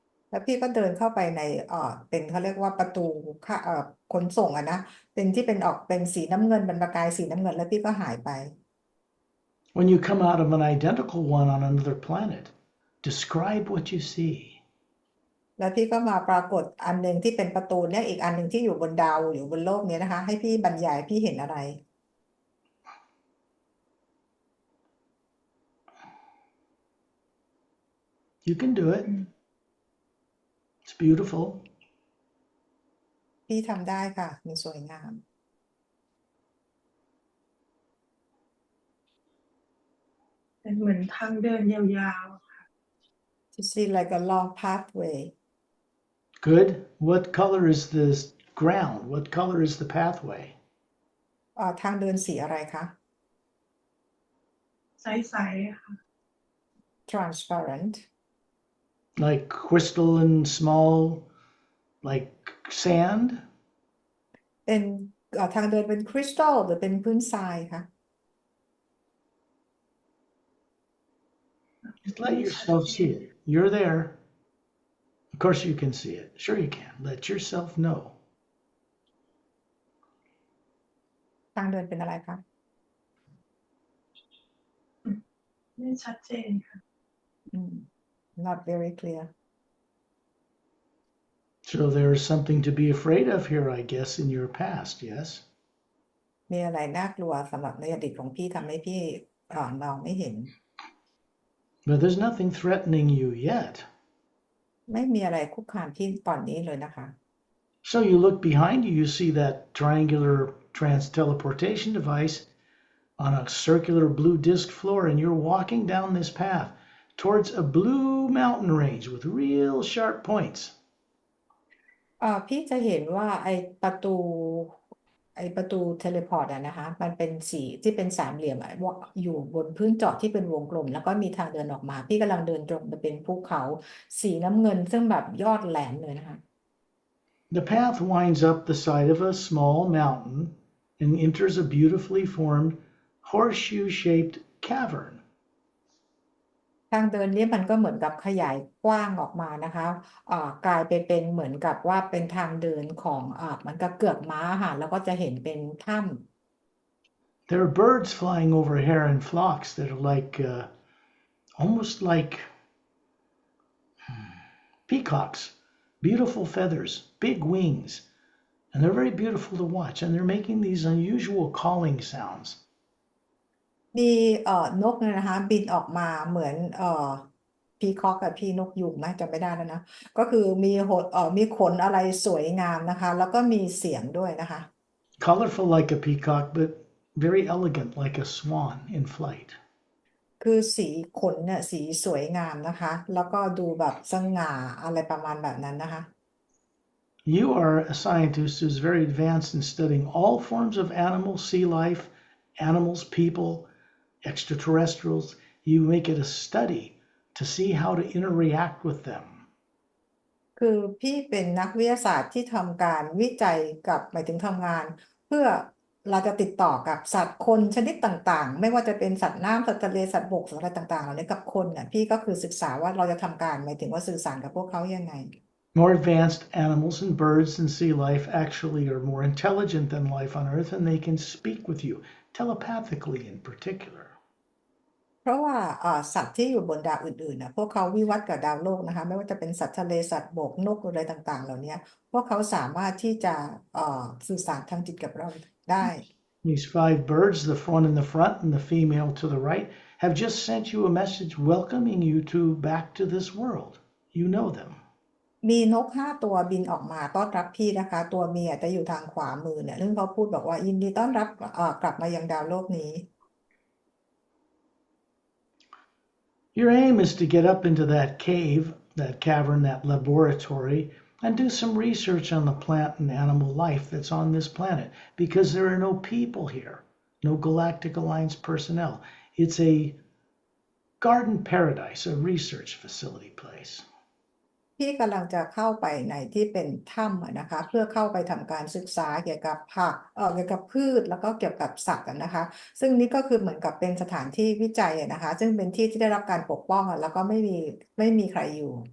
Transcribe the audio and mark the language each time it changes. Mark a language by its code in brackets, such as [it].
[th] แล้วพี่ก็เดินเข้าไปในเป็นเขาเรียกว่าประตูขนส่งนะเป็นที่เป็นสีน้ำเงินเป็นประกายสีน้ำเงินแล้วพี่ก็หายไป [en] When you come out of an identical one on another planet, describe what you see. [th] แล้วพี่ก็มาปรากฏอันหนึ่งที่เป็นประตูเนี่ยอีกอันหนึ่งที่อยู่บนดาวอยู่บนโลกเนี้ยนะคะ ให้พี่บรรยายพี่เห็นอะไร [en] You can do it. It's beautiful. [th] พี่ทำได้ค่ะมันสวยงาม เป็นเหมือนทางเดินยาวๆค่ะ [en] to see like a long pathway Good. What color is this ground? What color is the pathway? [th] ทางเดินสีอะไรคะ ใสๆค่ะ [en] transparent Like crystalline, small, like sand? [th] เป็นทางเดินเป็นคริสตัลหรือเป็นพื้นทรายคะ [en] Just let yourself see it. You're there. Of course you can see it. Sure you can. Let yourself know. [th] ทางเดินเป็นอะไรคะ ไม่ชัดเจนค่ะ [en] not very clear So there's something to be afraid of here, I guess, in your past, yes? [th] มีอะไรน่ากลัวสำหรับในอดีตของพี่ทำให้พี่มองไม่เห็น [en] But there's nothing threatening you yet. [th] ไม่มีอะไรคุกคามพี่ตอนนี้เลยนะคะ [en] So you look behind you, you see that triangular trans-teleportation device on a circular blue disc floor, and you're walking down this path towards a blue mountain range with real sharp points. [th] พี่จะเห็นว่าประตูเทเลพอร์ตนะคะมันเป็นสีที่เป็นสามเหลี่ยมอยู่บนพื้นเจาะที่เป็นวงกลมแล้วก็มีทางเดินออกมาพี่กำลังเดินตรงไปเป็นภูเขาสีน้ำเงินซึ่งแบบยอดแหลมเลยนะคะ [en] The path winds up the side of a small mountain and enters a beautifully formed horseshoe-shaped cavern. [th] ทางเดินนี้มันก็เหมือนกับขยายกว้างออกมานะคะกลายไปเป็นเหมือนกับว่าเป็นทางเดินของมันก็เกือกม้าค่ะแล้วก็จะเห็นเป็นถ้ำ [en] There are birds flying over here in flocks that are like almost like peacocks, beautiful feathers, big wings, and they're very beautiful to watch, and they're making these unusual calling sounds. [th] มีนกเนี่ยนะคะบินออกมาเหมือนพีคอกกับพี่นกยูงนะจำไม่ได้แล้วนะก็คือมีขนอะไรสวยงามนะคะแล้วก็มีเสียงด้วยนะคะ [en] Colorful like a peacock, but very elegant like a swan in flight. [th] คือสีขนเนี่ยสีสวยงามนะคะแล้วก็ดูแบบสง่าอะไรประมาณแบบนั้นนะคะ [en] You are a scientist who's very advanced in studying all forms of animals, sea life, animals, people, extraterrestrials. You make it a study to see how to interact with them. [th] คือพี่เป็นนักวิทยาศาสตร์ที่ทำการวิจัยกับหมายถึงทำงาน เพื่อเราจะติดต่อกับสัตว์คนชนิดต่างๆ ไม่ว่าจะเป็นสัตว์น้ำสัตว์ทะเลสัตว์บกสัตว์อะไรต่างๆเหล่านี้กับคนเนี่ยพี่ก็คือศึกษาว่าเราจะทำการหมายถึงว่าสื่อสารกับพวกเขายังไง [en] More advanced animals and birds and sea life actually are more intelligent than life on Earth, and they can speak with you, telepathically in particular. [th] เพราะว่าสัตว์ที่อยู่บนดาวอื่นๆนะพวกเขาวิวัฒน์กับดาวโลกนะคะไม่ว่าจะเป็นสัตว์ทะเลสัตว์บกนกอะไรต่างๆเหล่านี้พวกเขาสามารถที่จะสื่อสารทางจิตกับเราได้ [en] These 5 birds, the one in the front and the female to the right, have just sent you a message welcoming you back to this world. You know them. [th] มีนก5ตัวบินออกมาต้อนรับพี่นะคะตัวเมียจะอยู่ทางขวามือเนี่ยซึ่งเขาพูดบอกว่ายินดีต้อนรับกลับมายังดาวโลกนี้ [en] Your aim is to get up into that cave, that cavern, that laboratory, and do some research on the plant and animal life that's on this planet, because there are no people here, no Galactic Alliance personnel. It's a garden paradise, a research facility place. [th] พี่กำลังจะเข้าไปในที่เป็นถ้ำนะคะเพื่อเข้าไปทำการศึกษาเกี่ยวกับผักเกี่ยวกับพืชแล้วก็เกี่ยวกับสัตว์นะคะซึ่งนี่ก็คือเหมือนกับเป็นสถานที่วิจัยนะคะซึ่งเป็นที่ที่ได้รับการปกป้องแล้วก็ไม่มีใครอยู่